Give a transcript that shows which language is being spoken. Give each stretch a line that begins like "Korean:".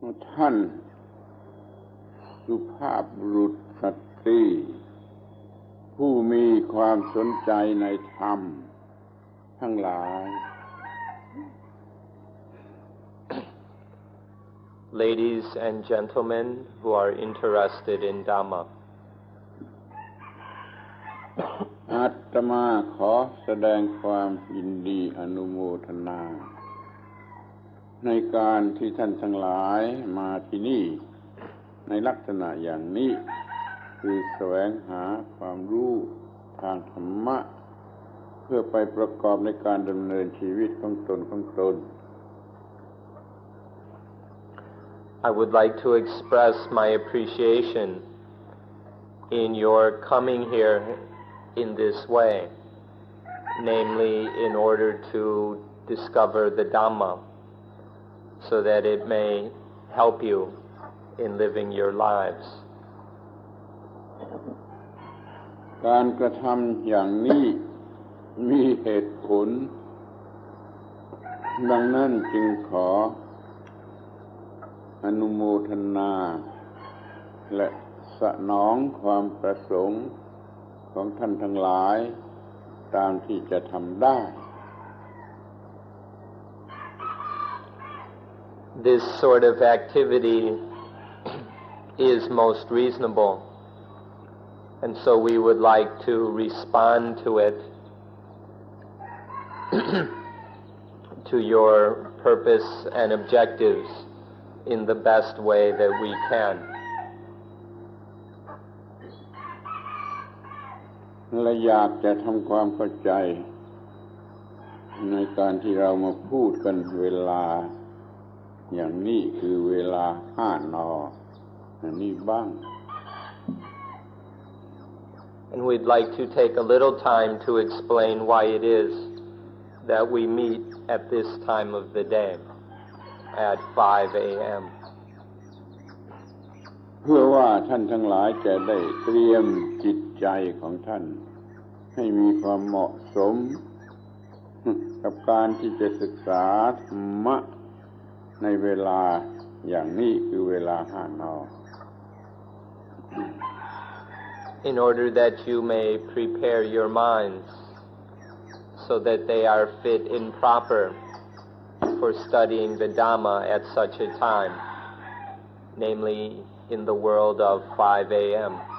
Thai: ท่านสุภาพบุรุษสตรีผู้มีความสนใจในธรรมทั้งหลาย
English: Ladies and gentlemen who are interested in Dhamma.
Thai: อาตมาขอแสดงความยินดีอนุโมทนาในการที่ท่านทั้งหลายมาที่นี่ในลักษณะอย่างนี้คือแสวงหาความรู้ทางธรรมะเพื่อไปประกอบในการดำเนินชีวิตของตน
English: I would like to express my appreciation in your coming here in this way, namely in order to discover the Dhamma, so that it may help you in living your lives.
Thai: การกระทำอย่างนี้มีเหตุผลดังนั้นจึงขออนุโมทนาและสนองความประสงค์ของท่านทั้งหลายตามที่จะทำได้
English: This sort of activity is most reasonable, and so we would like to respond to it to your purpose and objectives in the best way that we can.
Thai: และอยากจะทำความเข้าใจในการที่เรามาพูดกันเวลาอย่างนี้คือเวลา5 น. อันนี้บ้าง
English: And we'd like to take a little time to explain why it is that we meet at this time of the day at 5 a.m.
Thai: เพื่อว่าท่านทั้งหลายจะได้เตรียมจิตใจของท่านให้มีความเหมาะสมกับการที่จะศึกษาธรรมะในเวลาอย่างนี้คือเวลา5 น.
English: In order that you may prepare your minds so that they are fit and proper for studying the Dhamma at such a time, namely in the world of 5 a.m.